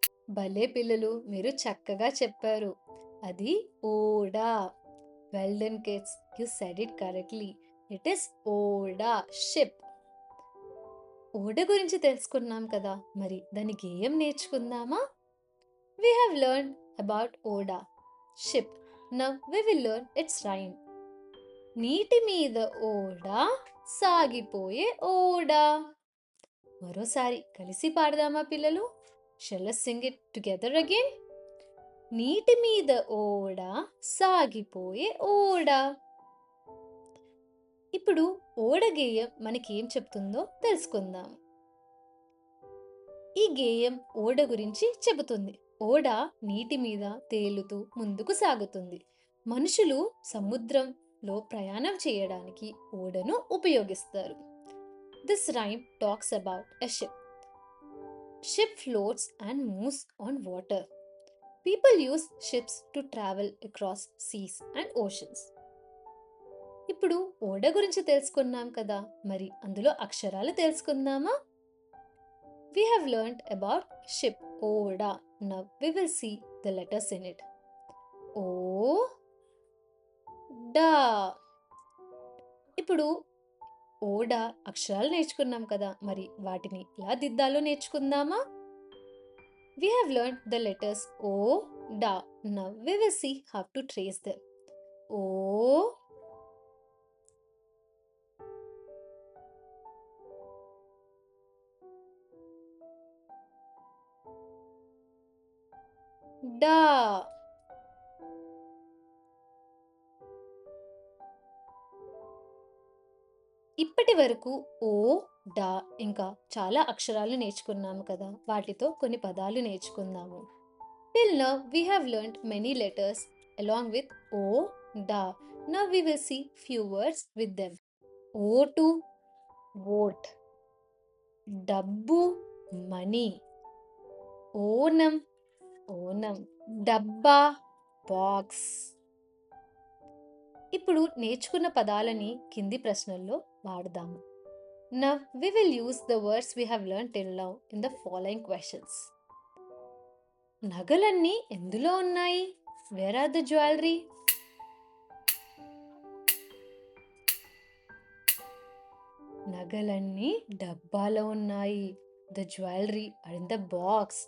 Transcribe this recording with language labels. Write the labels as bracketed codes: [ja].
[te] భలే పిల్లలు, మీరు చక్కగా చెప్పారు. అది ఓడా. [en] Well done kids, you said it correctly. It is ఓడా, ship. [te] ఓడ గురించి తెలుసుకున్నాం కదా, మరి దాని గేయం నేర్చుకుందామా? [en] We have learned about Oda, ship. Now we will learn its rhyme. [te] నీటి మీద ఓడ, సాగిపోయే ఓడ. మరోసారి కలిసి పాడదామా పిల్లలు? [en] Shall us sing it together again? [te] నీటి మీద ఓడ, సాగిపోయే ఓడ. ఇప్పుడు ఓడ గేయం మనకేం చెప్తుందో తెలుసుకుందాం. ఈ గేయం ఓడ గురించి చెబుతుంది. ఓడ నీటి మీద తేలుతూ ముందుకు సాగుతుంది. మనుషులు సముద్రంలో ప్రయాణం చేయడానికి ఓడను ఉపయోగిస్తారు. [en] This rhyme talks about a ship. Ship floats and moves on water. People use ships to travel across seas and oceans. [te] ఇప్పుడు ఓడ గురించి తెలుసుకున్నాం కదా, మరి అందులో అక్షరాలు తెలుసుకుందామా? [en] We have learnt about ship, Oda. Now we will see the letters in it. [te] O, Da. ఇప్పుడు ఓడా అక్షరాలు నేర్చుకున్నాం కదా, మరి వాటిని ఎలా దిద్దాలో నేర్చుకుందామా? [en] We have learnt the letters O, Da. Now we will see how to trace them. [te] O, Da. ఇప్పటి వరకు ఓ, డా ఇంకా చాలా అక్షరాలు నేర్చుకున్నాము కదా, వాటితో కొన్ని పదాలు నేర్చుకుందాము. [en] Till now we have learnt many letters along with O, Da. Now we will see few words with them. O to vote. డబ్బు, money. [te] ఓనం, ఓనం. డబ్బా, బాక్స్. ఇప్పుడు నేర్చుకున్న పదాలని కింది ప్రశ్నల్లో వాడదాము. [en] Now we will use the words we have learned till now in the following questions. [te] నగలన్నీ ఎందులో ఉన్నాయి? [en] Where are the jewelry? [te] నగలన్నీ డబ్బాలో ఉన్నాయి. [en] The jewelry are in the box.